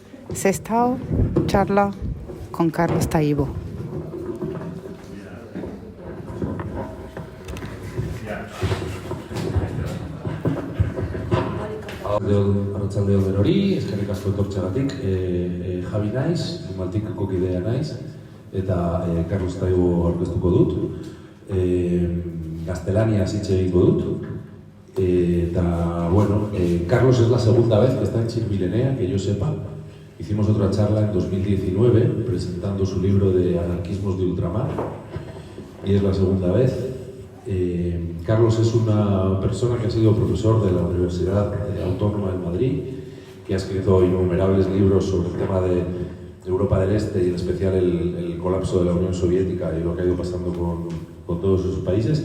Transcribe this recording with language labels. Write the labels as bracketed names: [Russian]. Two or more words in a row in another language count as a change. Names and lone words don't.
[Spanish] Sestao charla con Carlos Taibo. [Basque] Arratsaldeon denori, eskerrik asko etortzeagatik. Javi naiz, Maltikako kidea naiz, eta Carlos Taibo aurkeztuko dut. Gaztelaniaz hitz egingo dut. [Spanish] Bueno, Carlos es la segunda vez que está en Chilmilenea, que yo sepa. Hicimos otra charla en 2019 presentando su libro de Anarquismos de Ultramar y es la segunda vez. Carlos es una persona que ha sido profesor de la Universidad Autónoma de Madrid, que ha escrito innumerables libros sobre el tema de Europa del Este y en especial el colapso de la Unión Soviética y lo que ha ido pasando con todos esos países.